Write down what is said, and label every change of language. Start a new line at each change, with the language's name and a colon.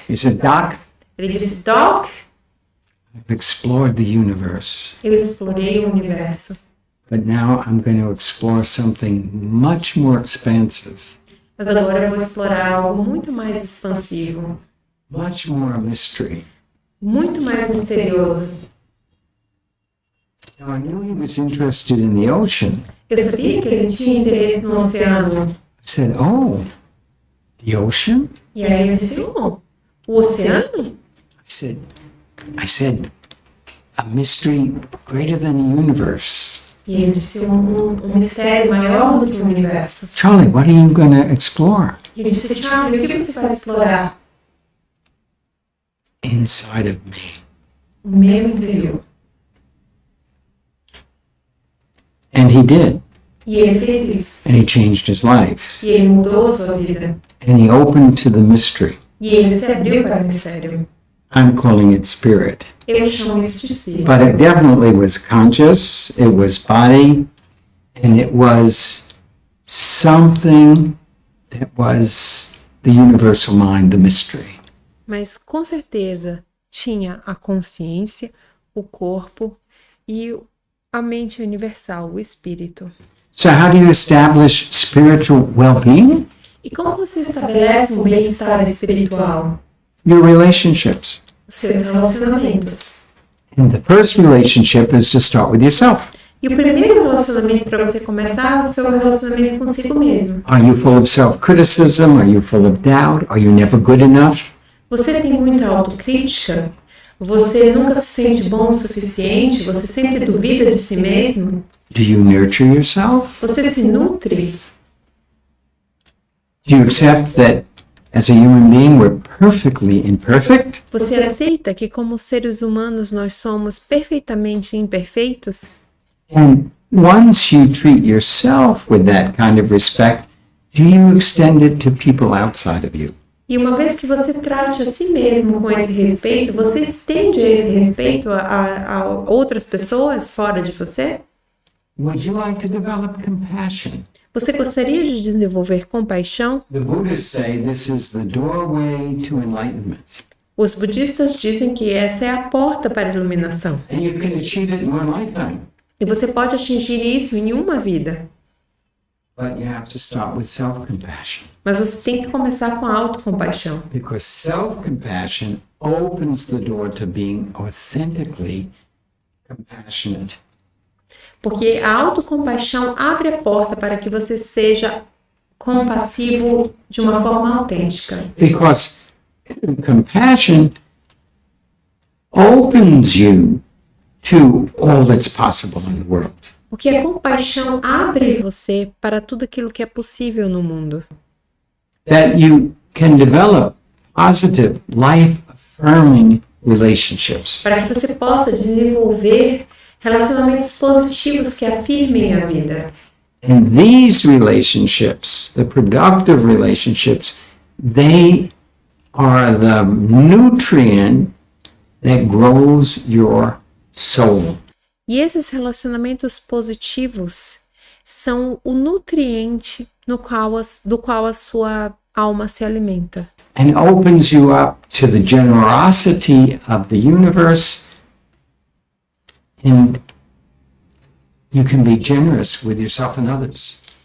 English: He said, Doc,
Portuguese: Ele disse, Doc,
English: I've explored the universe,
Portuguese: eu explorei o universo,
English: but now I'm going to explore something much more expansive,
Portuguese: mas agora eu vou explorar algo muito mais expansivo,
English: much more a mystery.
Portuguese: muito mais misterioso.
English: Now, I knew he was interested in the ocean.
Portuguese: Eu sabia que ele tinha interesse no oceano.
English: I said, oh, the ocean?
Portuguese: E aí eu disse, o oceano?
English: I said, a mystery greater than the universe.
Portuguese: E ele disse, um mistério maior do que o universo.
English: Charlie, what are you going to explore?
Portuguese: Eu disse, Charlie, o que você vai explorar?
English: Inside of me.
Portuguese: O meu interior.
English: And he did.
Portuguese: E ele fez isso.
English: And he changed his life.
Portuguese: E ele mudou sua vida.
English: And he opened to the mystery.
Portuguese: E ele se abriu para o mistério.
English: I'm calling it spirit.
Portuguese: Eu chamo isso de si.
English: But it definitely was conscious, it was body, and it was something that was the universal mind, the mystery.
Portuguese: Mas com certeza tinha a consciência, o corpo e a mente universal, o espírito.
English: So how do you establish spiritual well-being?
Portuguese: E como você estabelece um bem-estar espiritual?
English: Your relationships.
Portuguese: Os seus relacionamentos.
English: And the first relationship is to start with yourself.
Portuguese: E o primeiro relacionamento para você começar é o seu relacionamento consigo mesmo.
English: Are you full of self-criticism? Are you full of doubt? Are you never good enough?
Portuguese: Você tem muita autocrítica? Você nunca se sente bom o suficiente? Você sempre duvida de si mesmo?
English: Do you nurture yourself?
Portuguese: Você se nutre?
English: Do you accept that as a human being we're perfectly imperfect?
Portuguese: Você aceita que como seres humanos nós somos perfeitamente imperfeitos?
English: And once you treat yourself with that kind of respect, do you extend it to people outside of you?
Portuguese: E uma vez que você trate a si mesmo com esse respeito, você estende esse respeito a outras pessoas fora de você?
English: Would you like to develop compassion?
Portuguese: Você gostaria de desenvolver compaixão?
English: The Buddhists say this is the doorway to enlightenment.
Portuguese: Os budistas dizem que essa é a porta para a iluminação.
English: And you can achieve it in one lifetime.
Portuguese: E você pode atingir isso em uma vida.
English: But you have to start with self-compassion.
Portuguese: Mas você tem que começar com a autocompaixão.
English: Because self-compassion opens the door to being authentically compassionate.
Portuguese: Porque a autocompaixão abre a porta para que você seja compassivo de uma forma autêntica.
English: Because compassion opens you to all that's possible in the world.
Portuguese: Porque a compaixão abre você para tudo aquilo que é possível no mundo.
English: That you can develop positive, life-affirming relationships.
Portuguese: Para que você possa desenvolver relacionamentos positivos que afirmem a vida.
English: And these relationships, the productive relationships, they are the nutrient that grows your soul.
Portuguese: E esses relacionamentos positivos são o nutriente do qual a sua alma se alimenta.
English: And opens you up to the generosity of the universe. And you can be generous with yourself and others.